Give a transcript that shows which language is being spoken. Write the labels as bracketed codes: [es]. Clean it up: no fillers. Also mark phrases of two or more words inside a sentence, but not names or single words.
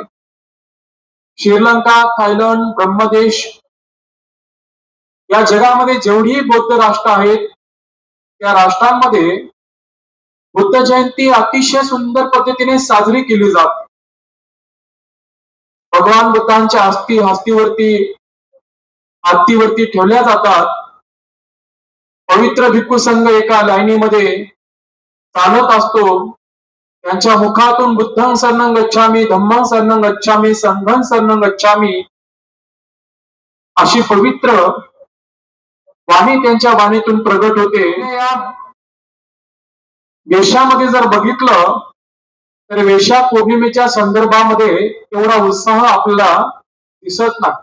[mr] श्रीलंका, थायलंड, ब्रह्मदेश या जगामध्ये जेवढी बौद्ध राष्ट्र आहेत त्या राष्ट्रांमध्ये बुद्ध जयंती अतिशय सुंदर पद्धतीने साजरी केली जाते. भगवान बुद्धांच्या हत्तीवरती ठेवल्या जातात. पवित्र भिक्खू संघ एका लाईनीमध्ये चालत असतो. त्यांच्या मुखातून [pi] बुद्धं शरणं गच्छामि, धम्मं शरणं गच्छामि, संघं शरणं गच्छामि [mr] अशी पवित्र वाणी त्यांच्या वाणीतून प्रगट होते. या देशामध्ये जर बघितलं तर वैशाख पौर्णिमेच्या संदर्भामध्ये एवढा उत्साह आपल्याला दिसत नाही.